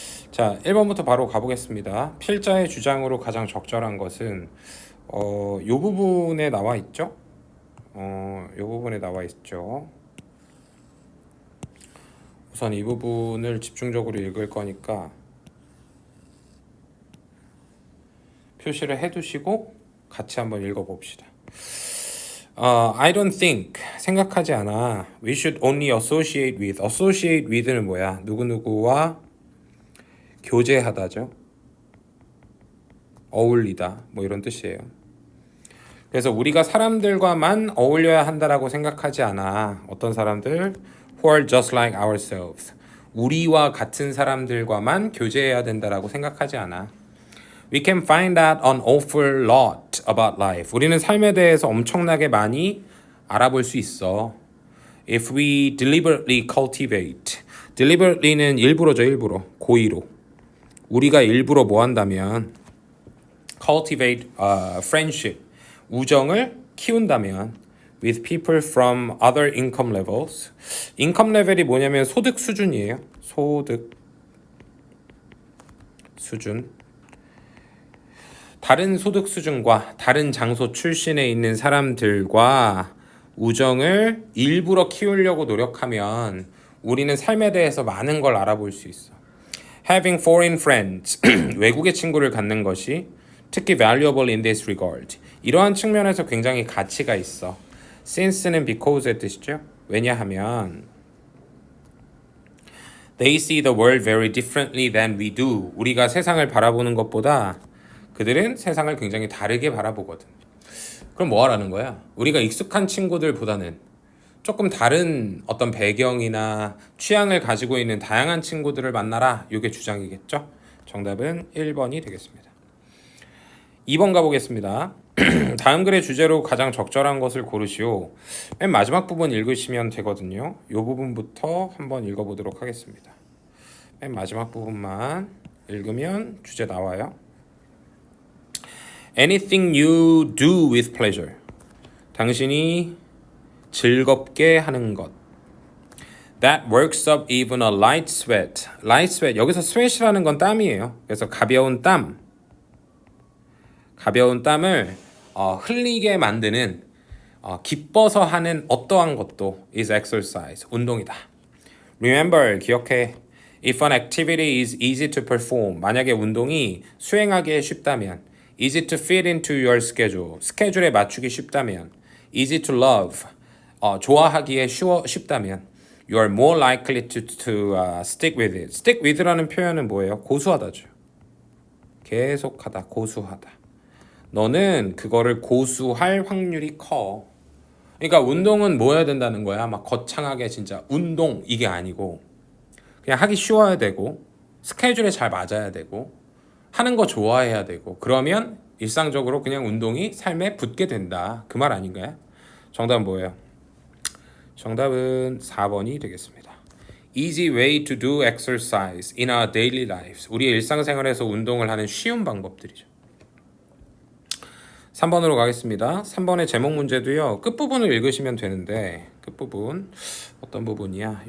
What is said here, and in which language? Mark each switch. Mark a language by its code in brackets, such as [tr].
[ko] 자, 1번부터 바로 가보겠습니다. 필자의 주장으로 가장 적절한 것은 요 부분에 나와 있죠? 요 부분에 나와 있죠. 우선 이 부분을 집중적으로 읽을 거니까 표시를 해두시고 같이 한번 읽어봅시다. [en] I don't think, [ko] 생각하지 않아. [en] We should only associate with. associate with [ko] 는 뭐야? 누구누구와 교제하다죠. 어울리다, 뭐 이런 뜻이에요. 그래서 우리가 사람들과만 어울려야 한다라고 생각하지 않아. 어떤 사람들? [en] Who are just like ourselves. [ko] 우리와 같은 사람들과만 교제해야 된다라고 생각하지 않아. [en] We can find out an awful lot about life. [ko] 우리는 삶에 대해서 엄청나게 많이 알아볼 수 있어. [en] If we deliberately cultivate. deliberately는 [ko] 일부러죠, 일부러. 고의로. 우리가 일부러 뭐 한다면 [en] cultivate friendship. [ko] 우정을 키운다면 [en] with people from other income levels. [ko] income level이 뭐냐면 소득 수준이에요. 소득 수준. 다른 소득 수준과 다른 장소 출신에 있는 사람들과 우정을 일부러 키우려고 노력하면 우리는 삶에 대해서 많은 걸 알아볼 수 있어. [en] Having foreign friends, [ko] 외국의 친구를 갖는 것이 특히 [en] valuable in this regard. [ko] 이러한 측면에서 굉장히 가치가 있어. Since는 because의 뜻이죠. 왜냐하면 [en] They see the world very differently than we do. [ko] 우리가 세상을 바라보는 것보다 그들은 세상을 굉장히 다르게 바라보거든. 그럼 뭐 하라는 거야? 우리가 익숙한 친구들보다는 조금 다른 어떤 배경이나 취향을 가지고 있는 다양한 친구들을 만나라. 이게 주장이겠죠? 정답은 1번이 되겠습니다. 2번 가보겠습니다. 다음 글의 주제로 가장 적절한 것을 고르시오. 맨 마지막 부분 읽으시면 되거든요. 이 부분부터 한번 읽어보도록 하겠습니다. 맨 마지막 부분만 읽으면 주제 나와요. [en] Anything you do with pleasure. [ko] 당신이 즐겁게 하는 것. [en] That works up even a light sweat. Light sweat. [ko] 여기서 sweat이라는 건 땀이에요. 그래서 가벼운 땀. 가벼운 땀을 흘리게 만드는 기뻐서 하는 어떠한 것도 [en] is exercise. [ko] 운동이다. [en] Remember, [ko] 기억해. [en] If an activity is easy to perform. [ko] 만약에 운동이 수행하기 쉽다면 [en] easy to fit into your schedule. [ko] 스케줄에 맞추기 쉽다면 [en] easy to love. [ko] 좋아하기에 쉽다면 [en] you are more likely to stick with it. stick with [ko] 라는 표현은 뭐예요? 고수하다죠. 계속하다, 고수하다. 너는 그거를 고수할 확률이 커. 그러니까 운동은 뭐 해야 된다는 거야? 막 거창하게 진짜 운동 이게 아니고 그냥 하기 쉬워야 되고 스케줄에 잘 맞아야 되고 하는 거 좋아해야 되고 그러면 일상적으로 그냥 운동이 삶에 붙게 된다. 그 말 아닌가요? 정답은 뭐예요? 정답은 4번이 되겠습니다. [en] Easy way to do exercise in our daily lives. [ko] 우리의 일상생활에서 운동을 하는 쉬운 방법들이죠. 3번으로 가겠습니다. 3번의 제목 문제도요. 끝부분을 읽으시면 되는데 끝부분 어떤 부분이야?